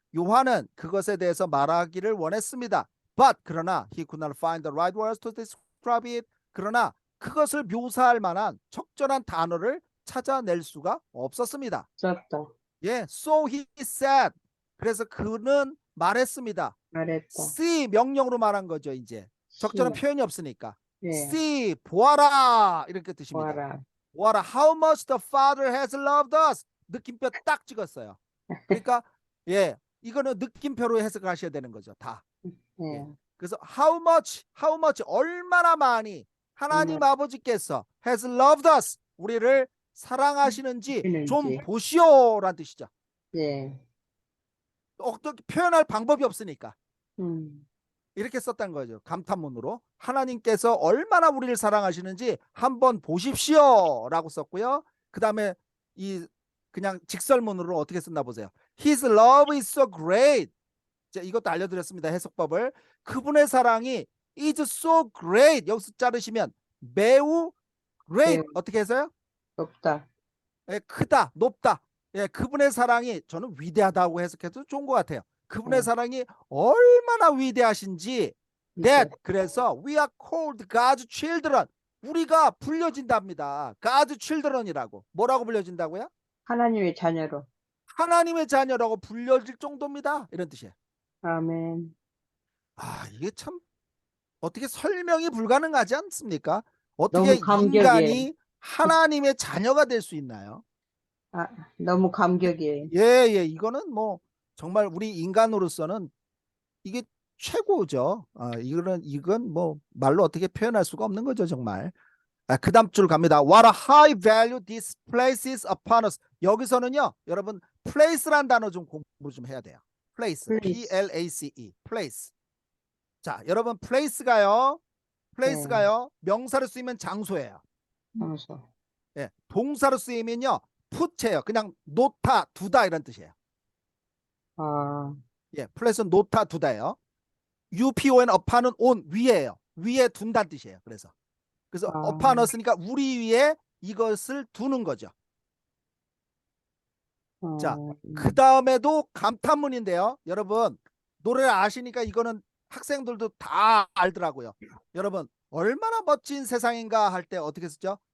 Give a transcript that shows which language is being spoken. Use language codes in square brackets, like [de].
[ko] 요한은 그것에 대해서 말하기를 원했습니다. [en] But 그러나 he could not find the right words to describe it. [ko] 그러나 그것을 묘사할 만한 적절한 단어를 찾아낼 수가 없었습니다. 썼다. [en] 예, so he said. [ko] 그래서 그는 말했습니다. 말했다. see 명령으로 말한 거죠. 이제 적절한 시. 표현이 없으니까. 네. see 보아라 이렇게 뜻입니다. 보아라. [en] 보아라 how much the Father has loved us. [ko] 느낌표 딱 찍었어요. 그러니까 예, 이거는 느낌표로 해석하셔야 되는 거죠. 다. 네. 그래서 how much 얼마나 많이 하나님 아버지께서 has loved us 우리를 사랑하시는지 좀 하시는지. 보시오라는 뜻이죠. 네. 어떻게 표현할 방법이 없으니까 음. 이렇게 썼다는 거죠. 감탄문으로 하나님께서 얼마나 우리를 사랑하시는지 한번 보십시오라고 썼고요. 그 다음에 이 그냥 직설문으로 어떻게 썼나 보세요. [en] His love is so great. [ko] 자, 이것도 알려드렸습니다. 해석법을. 그분의 사랑이 is so great. 여기서 자르시면 매우 great. 매우. 어떻게 해서요? 높다. 예, 크다, 높다. 예, 그분의 사랑이 저는 위대하다고 해석해도 좋은 것 같아요. [en] 그분의 사랑이 얼마나 위대하신지 that 그래서 we are called God's children. [ko] 우리가 불려진답니다. God's children이라고. 뭐라고 불려진다고요? 하나님의 자녀로. 하나님의 자녀라고 불려질 정도입니다. 이런 뜻이에요. 아멘. 이게 참 어떻게 설명이 불가능하지 않습니까? 어떻게 너무 감격이에요. 인간이 하나님의 자녀가 될 수 있나요? 너무 감격이에요. 예, 이거는 뭐 정말 우리 인간으로서는 이게 최고죠. 이건 뭐 말로 어떻게 표현할 수가 없는 거죠, 정말. 그 다음 줄 갑니다. [en] What a high value this place is upon us. [ko] 여기서는요, 여러분 place란 단어 좀 공부 좀 해야 돼요. [en] place, P-L-A-C-E, place. [ko] 자, 여러분 place가요, 명사로 쓰이면 장소예요. 장소. 예, 동사로 쓰이면요, put예요. 그냥 놓다, 두다 이런 뜻이에요. 예, place는 놓다, 두다예요. UPON upon은 on 위에요. 위에 둔다는 뜻이에요. 그래서 upon us니까 우리 위에 이것을 두는 거죠. 자, 그 다음에도 감탄문인데요. 여러분 노래를 아시니까 이거는 학생들도 다 알더라고요. 여러분 얼마나 멋진 세상인가 할 때 어떻게 쓰죠?